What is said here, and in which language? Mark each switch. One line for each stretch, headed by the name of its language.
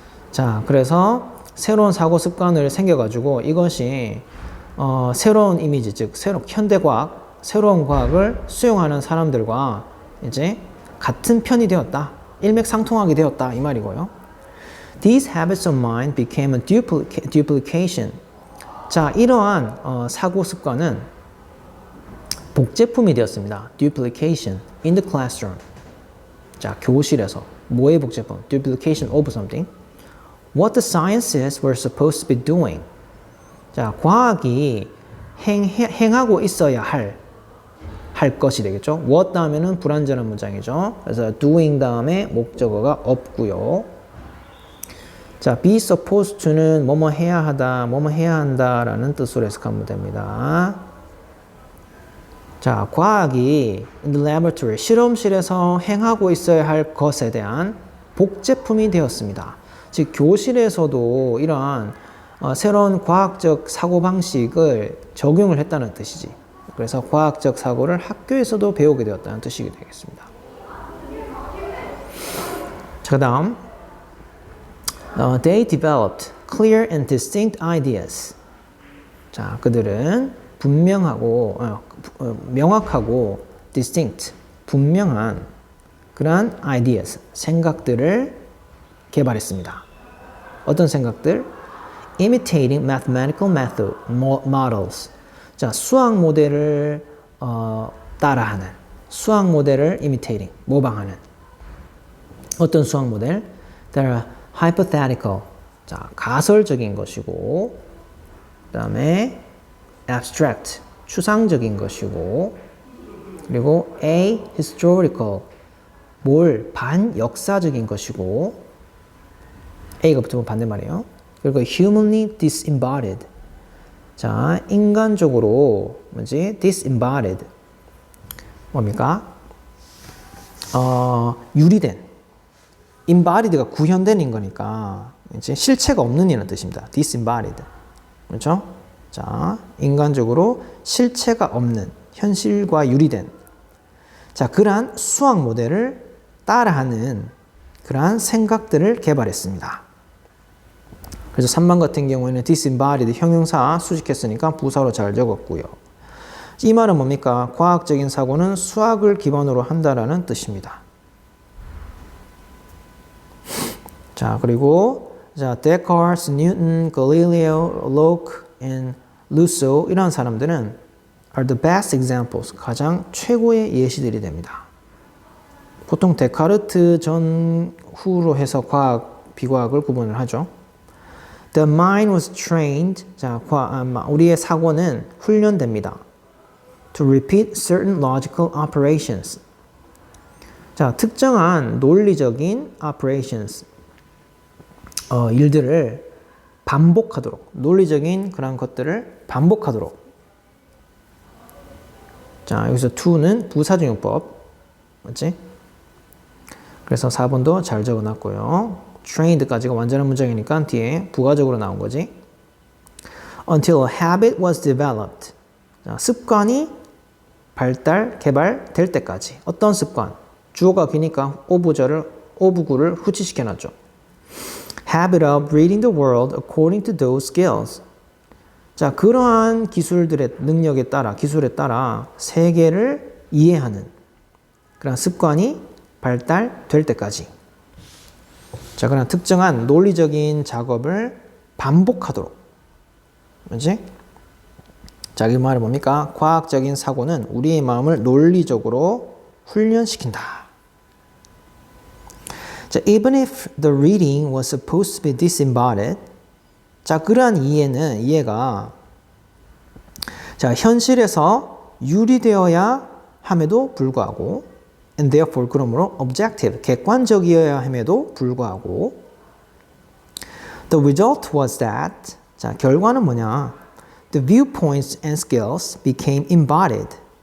Korean: 자, 그래서 새로운 사고 습관을 생겨가지고 이것이 새로운 이미지, 즉 현대과학, 새로운 과학을 수용하는 사람들과 이제 같은 편이 되었다. 일맥상통하게 되었다. 이 말이고요.
English: These habits of mind became a duplication.
Korean: 자, 이러한 사고 습관은 복제품이 되었습니다.
English: Duplication in the classroom.
Korean: 자, 교실에서 뭐의 복제품?
English: Duplication of something. What the sciences were supposed to be doing.
Korean: 자, 과학이 행하고 있어야 할 것이 되겠죠. what 다음에는 불완전한 문장이죠. 그래서 doing 다음에 목적어가 없고요. 자, be supposed to는 뭐뭐 해야 하다, 뭐뭐 해야 한다라는 뜻으로 해석하면 됩니다. 자, 과학이
English: in the laboratory,
Korean: 실험실에서 행하고 있어야 할 것에 대한 복제품이 되었습니다. 즉, 교실에서도 이러한 새로운 과학적 사고방식을 적용을 했다는 뜻이지. 그래서 과학적 사고를 학교에서도 배우게 되었다는 뜻이 되겠습니다. 자, 그 다음
English: They developed clear and distinct ideas.
Korean: 자, 그들은 분명하고 명확하고 distinct, 분명한 그러한 ideas, 생각들을 개발했습니다. 어떤 생각들?
English: Imitating mathematical models.
Korean: 자, 수학 모델을 따라하는, 수학 모델을 imitating, 모방하는. 어떤 수학 모델?
English: That are hypothetical.
Korean: 자, 가설적인 것이고, 그 다음에 abstract, 추상적인 것이고, 그리고 ahistorical, 반역사적인 것이고, A가 붙으면 반대말이에요.
English: 그리고 humanly disembodied.
Korean: 자, 인간적으로 disembodied. 뭡니까? 유리된. embodied가 구현된 인거니까 이제 실체가 없는 이라는 뜻입니다. disembodied. 그렇죠? 자, 인간적으로 실체가 없는, 현실과 유리된. 자, 그러한 수학 모델을 따라하는 그러한 생각들을 개발했습니다. 그래서 3번 같은 경우에는 disembodied 형용사 수식했으니까 부사로 잘 적었고요. 이 말은 뭡니까? 과학적인 사고는 수학을 기반으로 한다라는 뜻입니다. 자, 그리고 Descartes, Newton, Galileo, Locke, and Rousseau 이런 사람들은
English: are the best examples,
Korean: 가장 최고의 예시들이 됩니다. 보통 데카르트 전후로 해서 과학, 비과학을 구분을 하죠.
English: The mind was trained,
Korean: 자, 우리의 사고는 훈련됩니다.
English: To repeat certain logical operations.
Korean: 자, 특정한 논리적인 operations, 일들을 반복하도록, 논리적인 그런 것들을 반복하도록. 자, 여기서 to는 부사적용법, 맞지? 그래서 4번도 잘 적어놨고요. trained까지가 완전한 문장이니까 뒤에 부가적으로 나온 거지.
English: Until a habit was developed.
Korean: 자, 습관이 개발될 때까지. 어떤 습관? 주어가 기니까 오부구를 후치시켜놨죠.
English: Habit of reading the world according to those skills.
Korean: 자, 그러한 기술에 따라 세계를 이해하는 그런 습관이 발달될 때까지. 자, 그런 특정한 논리적인 작업을 반복하도록. 그렇지? 자, 이 말은 뭡니까? 과학적인 사고는 우리의 마음을 논리적으로 훈련시킨다.
English: 자, even if the reading was supposed to be disembodied.
Korean: 자, 그러한 이해가 자, 현실에서 유리되어야 함에도 불구하고
English: and therefore
Korean: 그러므로 objective, 객관적이어야 함에도 불구하고
English: the result was that
Korean: 자, 결과는 뭐냐?
English: The viewpoints and skills became embodied.